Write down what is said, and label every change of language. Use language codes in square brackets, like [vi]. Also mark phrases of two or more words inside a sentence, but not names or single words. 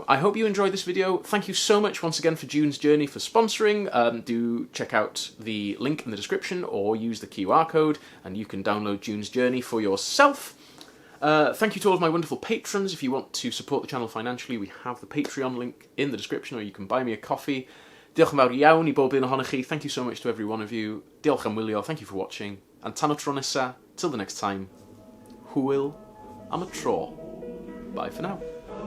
[en] I hope you enjoyed this video. Thank you so much once again for June's Journey for sponsoring. Do check out the link in the description or use the QR code and you can download June's Journey for yourself. Thank you to all of my wonderful patrons. If you want to support the channel financially, we have the Patreon link in the description, or you can buy me a coffee. [cy] Diolch yn fawr iawn I bob un ohonych chi. [en] Thank you so much to every one of you. [cy] Diolch am wylio. [en] Thank you for watching. And [cy] tan o tro nesa, [en] till the next time, [cy] hwyl am y tro. [en] Bye for now.